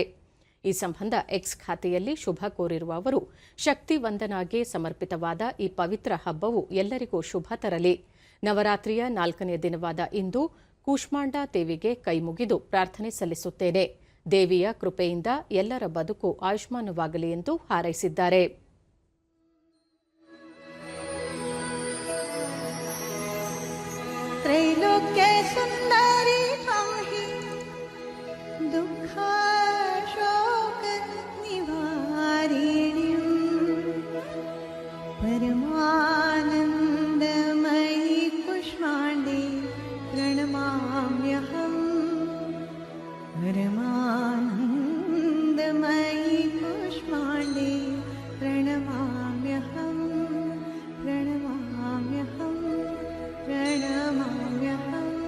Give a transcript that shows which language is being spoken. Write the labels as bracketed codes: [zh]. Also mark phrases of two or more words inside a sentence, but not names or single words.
[kn] ಈ ಸಂಬಂಧ ಎಕ್ಸ್ ಖಾತೆಯಲ್ಲಿ ಶುಭ ಕೋರಿರುವ ಅವರು, ಶಕ್ತಿ ವಂದನಾಗೆ ಸಮರ್ಪಿತವಾದ ಈ ಪವಿತ್ರ ಹಬ್ಬವು ಎಲ್ಲರಿಗೂ ಶುಭ ತರಲಿ. ನವರಾತ್ರಿಯ 4ನೇ ದಿನವಾದ ಇಂದು ಕೂಷ್ಮಾಂಡಾ ದೇವಿಗೆ ಕೈಮುಗಿದು ಪ್ರಾರ್ಥನೆ ಸಲ್ಲಿಸುತ್ತೇನೆ. ದೇವಿಯ ಕೃಪೆಯಿಂದ ಎಲ್ಲರ ಬದುಕು ಆಯುಷ್ಮಾನವಾಗಲಿ ಎಂದು ಹಾರೈಸಿದ್ದಾರೆ. [sa] त्रैलोक्य सुंदरी पाहि दुःख शोक निवारिणी परमानंदमयी कुष्मांडे प्रणमाम्यहम् परमानंदमयी कुष्मांडे प्रणमाम्यहम् प्रणमाम्यहम् प्रणमाम्यहम्